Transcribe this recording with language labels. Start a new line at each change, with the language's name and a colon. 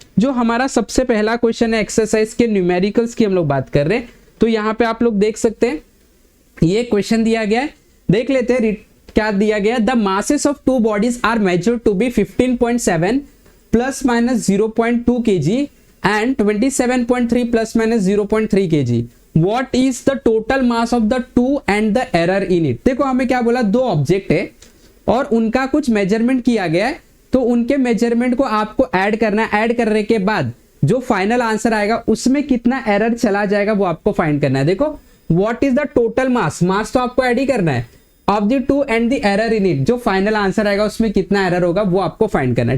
Hindi: जो हमारा सबसे पहला क्वेश्चन है एक्सरसाइज के न्यूमेरिकल्स की हम लोग बात कर रहे हैं। तो यहाँ पे आप लोग देख सकते हैं ये क्वेश्चन दिया गया है, देख लेते हैं क्या दिया गया।
English: The masses of two bodies are measured to be 15.7 plus minus 0.2 kg and 27.3 plus minus 0.3 kg. What is the total mass of the two and the error in it?
Hindi: देखो हमें क्या बोला, दो ऑब्जेक्ट है और उनका कुछ मेजरमेंट किया गया है, तो उनके मेजरमेंट को आपको ऐड करना है। ऐड करने के बाद जो फाइनल आंसर आएगा उसमें कितना एरर चला जाएगा वो आपको फाइंड करना है। देखो
English: what is the total mass,
Hindi: मास तो आपको ऐड ही करना है,
English: of the two and the error in it,
Hindi: जो फाइनल आंसर आएगा उसमें कितना एरर होगा वो आपको फाइंड करना है।